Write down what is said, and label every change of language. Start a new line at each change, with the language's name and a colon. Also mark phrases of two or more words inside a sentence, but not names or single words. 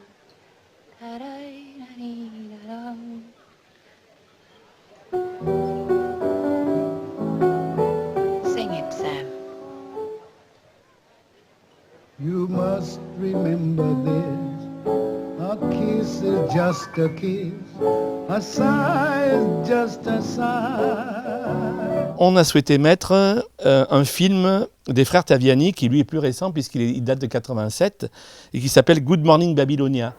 English: Da-da-da-da-da-da. Sing it, Sam. You must remember this. A kiss is just a kiss. A sigh is just a sigh.
French: On a souhaité mettre un film des frères Taviani qui lui est plus récent puisqu'il date de 87 et qui s'appelle Good Morning Babylonia.